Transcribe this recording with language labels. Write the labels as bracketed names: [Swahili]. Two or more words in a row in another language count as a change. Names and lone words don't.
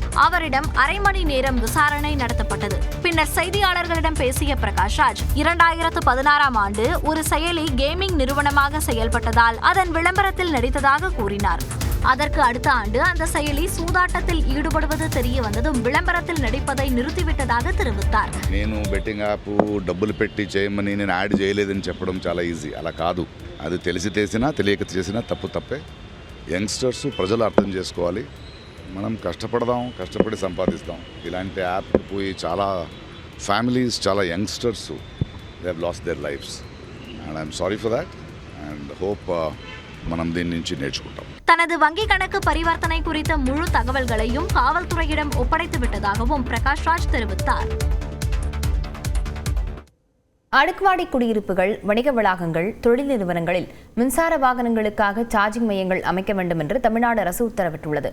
[Tamil] அவரிடம் அரை மணி நேரம் விசாரணை நடத்தப்பட்டது. பின்னர் செய்தியாளர்களிடம் பேசிய பிரகாஷ் ராஜ், 2016ஆம் ஆண்டு ஒரு செயலி கேமிங் நிறுவனமாக செயல்பட்டதால் அதன் விளம்பரத்தில் நடித்ததாக கூறினார். அதற்கு அடுத்த ஆண்டு அந்த செயலி சூதாட்டத்தில் ஈடுபடுவது தெரிய வந்ததும் விளம்பரத்தில் நடிப்பதை நிறுத்திவிட்டதாக தெரிவித்தார். [Telugu] నేను [English] betting app [Telugu] డబ్బులు పెట్టి చేయమని నేను యాడ్ చేయలేదని చెప్పడం చాలా ఈజీ. అలా కాదు. అది తెలిసి చేసినా తెలియక చేసినా తప్పే. యంగ్స్టర్స్ ప్రజలు అర్థం చేసుకోవాలి. మనం కష్టపడదాం, కష్టపడి సంపాదిస్తాం. ఇలాంటి యాప్ పోయి చాలా ఫ్యామిలీస్, చాలా [English] youngsters they have lost their lives and I'm sorry for that and hope [Telugu] మనం దీని నుంచి నేర్చుకుంటాం. [Tamil] தனது வங்கிக் கணக்கு பரிவர்த்தனை குறித்த முழு தகவல்களையும் காவல்துறையிடம் ஒப்படைத்து விட்டதாகவும் பிரகாஷ் ராஜ் தெரிவித்தார். அடுக்குமாடி குடியிருப்புகள், வணிக வளாகங்கள், தொழில் நிறுவனங்களில் மின்சார வாகனங்களுக்காக சார்ஜிங் மையங்கள் அமைக்க வேண்டும் என்று தமிழ்நாடு அரசு உத்தரவிட்டுள்ளது.